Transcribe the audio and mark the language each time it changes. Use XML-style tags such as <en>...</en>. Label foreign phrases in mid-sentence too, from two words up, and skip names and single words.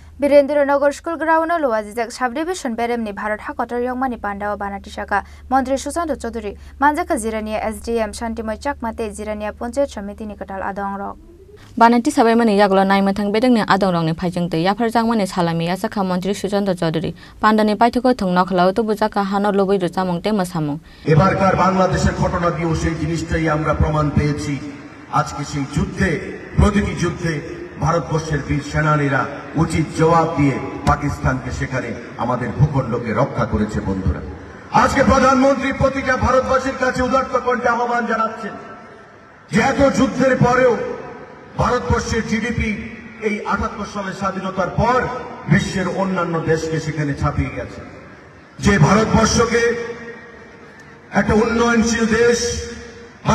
<trp>Birendrinagar School Ground Luazizak Subdivision Beremni Bharat Hakotar Yongmani Pandao Banatishaka Mantri Susanto Chaudhuri Manjaka Zirania SDM Shantimoi Chakmate Zirania Ponche Chamiti Nikatal Adongrok Banati Sabemani Yaglo Naimatang Beding Adongrong Pajangte Yaparjangmani Salami Asaka Mantri Susanto Chaudhuri Pandani Paitoko Tungnoklau to Buzaka Hano Lobi Samong Temasamong</trp> <bn>এবারকার বাংলাদেশের ঘটনা দিয়েও সেই জিনিসটাই আমরা প্রমাণ পেয়েছি আজকে সেই যুদ্ধে প্রতিটি যুদ্ধে ভারতবর্ষের বীর সেনানীরা উচিত জবাব দিয়ে পাকিস্তানকে সেখানে আমাদের ভূখণ্ডকে রক্ষা করেছে বন্ধুরা আজকে প্রধানমন্ত্রী প্রতিটা ভারতবাসীর কাছে উদাত্ত কণ্ঠে আহ্বান জানাচ্ছেন যে এত যুদ্ধের পরেও ভারতবর্ষের জিডিপি এই ৭৮ সালের স্বাধীনতার পর বিশ্বের অন্যান্য দেশকে সেখানে ছাপিয়ে গেছে যে ভারতবর্ষকে একটা উন্নয়নশীল দেশ বা</bn>